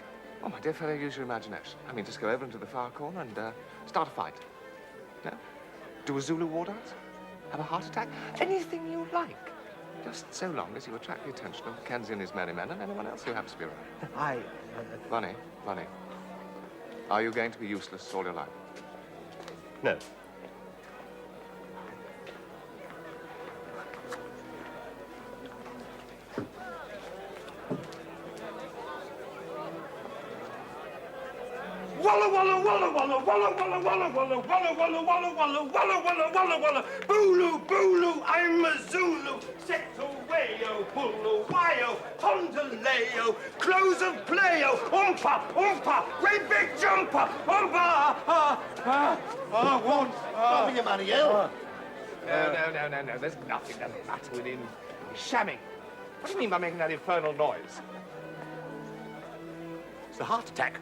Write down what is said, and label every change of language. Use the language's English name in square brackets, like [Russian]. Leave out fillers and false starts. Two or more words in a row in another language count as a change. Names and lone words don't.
[English] Oh, my dear fellow, use your imagination. I mean, just go over into the far corner and start a fight. No? Do a Zulu war dance? Have a heart attack? Anything you like. Just so long as you attract the attention of Mackenzie and his merry men and anyone else who happens to be around. Bunny, are you going to be useless all your life? No. Walla walla walla walla walla walla walla walla walla walla walla walla walla walla walla walla Bulu bulu, I'm a Zulu. Setaway-o, bulu-wai-o, Pondaleo, close of play-o, oompa, great big jumper, one. Stop you, Marielle. No. There's nothing the matter with him. He's shamming. What do you mean by making that infernal noise? It's a heart attack.